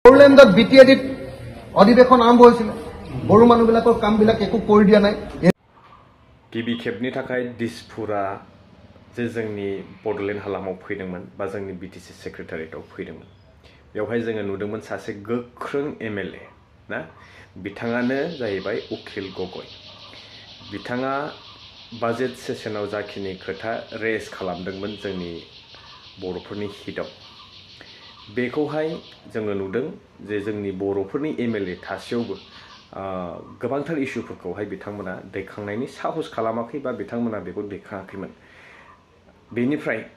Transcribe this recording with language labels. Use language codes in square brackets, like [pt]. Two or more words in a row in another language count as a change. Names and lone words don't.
[as] বড়োলেণ্ডত বিটিএডিত অধিবেশন আৰম্ভ হৈছিল বড়ো মানুহবিলাকৰ কামবিলাক একো কৰি দিয়া নাই [brx] गिबि खेबनि थाखाय दिसपुरा जे जोंनि बड'लेण्ड हालामाव फैदोंमोन बा जोंनि बिटिसि सेक्रेटारियेटआव फैदोंमोन बेवहाय जोङो नुदोंमोन सासे गोख्रों एमएलए ना बिथाङानो जाहैबाय उखिल गगৈ बिथाङा [en] budget session [brx] जाखिनि खोथा रेज खालामदोंमोन जोंनि बर'फोरनि हितआव बेखौहाय जोङो नुदों जे जोंनि बर'फोरनि एमएलए थासेयावबो गोबांथार इस्युफोरखौहाय बिथांमोना दैखांनायनि साहस खालामाखै बा बिथांमोना बेखौ दैखाङाखैमोन बेनिफ्राय